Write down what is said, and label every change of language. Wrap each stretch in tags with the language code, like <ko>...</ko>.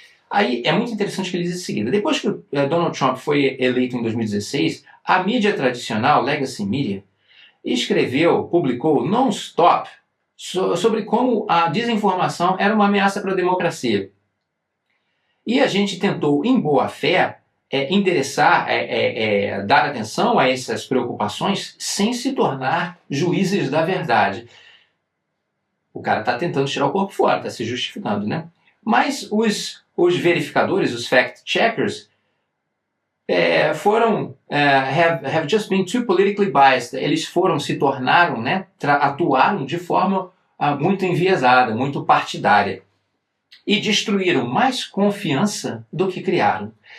<pt>Aí é muito interessante que ele diz em seguida, depois que Donald Trump foi eleito em 2016, a mídia tradicional, legacy media, publicou non-stop sobre como a desinformação era uma ameaça para a democracia. E a gente tentou, em boa fé, endereçar, dar atenção a essas preocupações sem se tornar juízes da verdade. O cara está tentando tirar o corpo fora, está se justificando, né? Mas os verificadores,</pt> <en>os fact-checkers, have just been too politically biased.</en> <pt>Eles se tornaram, né, atuaram de forma muito enviesada, muito partidária. E destruíram mais confiança do que criaram.</pt>